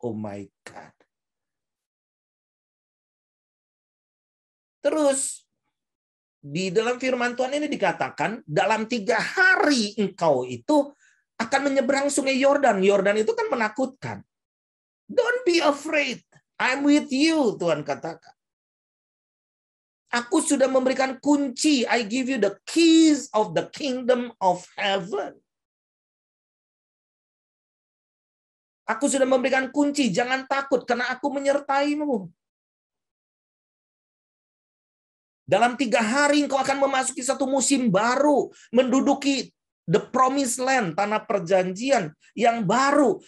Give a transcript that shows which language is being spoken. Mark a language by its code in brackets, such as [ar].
[en] Oh my God. [id] Terus, di dalam firman Tuhan ini dikatakan, dalam 3 hari engkau itu akan menyeberang sungai Yordan. Yordan itu kan menakutkan. [en] Don't be afraid. I'm with you, [id] Tuhan katakan. Aku sudah memberikan kunci. [en] I give you the keys of the kingdom of heaven. [id] Aku sudah memberikan kunci. Jangan takut, karena aku menyertaimu. Dalam 3 hari engkau akan memasuki satu musim baru. Menduduki [en] the promised land, [id] tanah perjanjian yang baru.